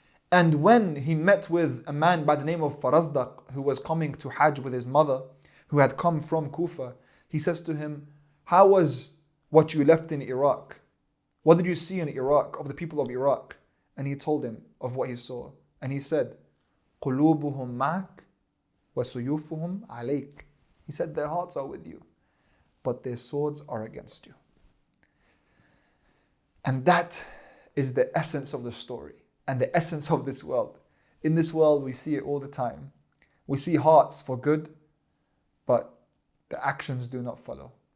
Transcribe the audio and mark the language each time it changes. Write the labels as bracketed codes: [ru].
[en] And when he met with a man by the name of Farazdaq who was coming to Hajj with his mother, who had come from Kufa, he says to him, how was what you left in Iraq? What did you see in Iraq of the people of Iraq? And he told him of what he saw. And he said, [ar] قُلُوبُهُمْ مَعَكْ وَسُيُوفُهُمْ عَلَيْكَ. [en] He said, their hearts are with you, but their swords are against you. And that is the essence of the story and the essence of this world. In this world, we see it all the time. We see hearts for good, but the actions do not follow.